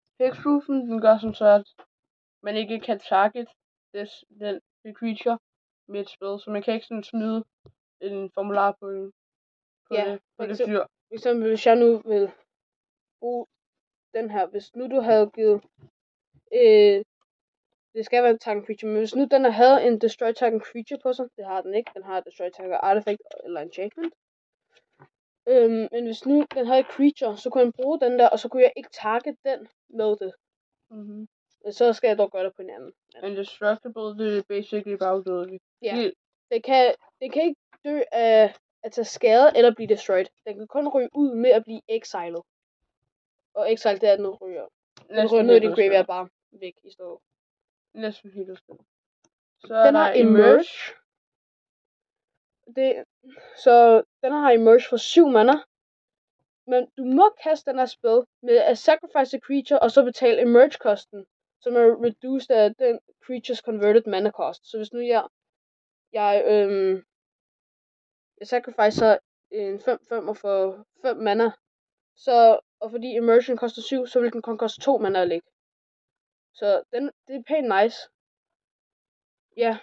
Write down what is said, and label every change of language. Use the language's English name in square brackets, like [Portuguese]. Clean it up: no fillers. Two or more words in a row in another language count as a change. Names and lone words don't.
[Danish] Hexproofen, den gør sådan så, at man ikke kan target den creature med et spil. Så man kan ikke sådan smide en formular på det dyr. For eksempel, hvis jeg nu vil bruge den her. Hvis nu du havde givet... det skal være en [English] target creature, [Danish] men hvis nu den havde en [English] destroy target creature [Danish] på sig, det har den ikke. Den har [English] destroy target artifact [Danish] eller enchantment. Men hvis nu den havde et creature, så kunne jeg bruge den der, og så kunne jeg ikke target den med det. Mm-hmm. Så skal jeg dog gøre det på en anden. Indestructible, det er basically bare udødeligt. Ja. Det kan ikke dø af at tage skade eller blive destroyed. Den kan kun ryge ud med at blive exiled. Og exiled, det er, at den ryger. Den ryger ned i din graveyard bare væk i stedet. Næsten helt udspillet. Den har Emerge. Så den har Emerge for 7 mana. Men du må kaste den her spil med at [English] sacrifice a creature, [Danish] og så betale Emerge-kosten, som er reduced af den creatures [English] converted mana cost. [Danish] Så hvis nu jeg sacrificer en 5/5 for 5 mana, og fordi Immersion koster 7, så vil den kun koste 2 mana at lægge. Så det er pænt nice. Ja,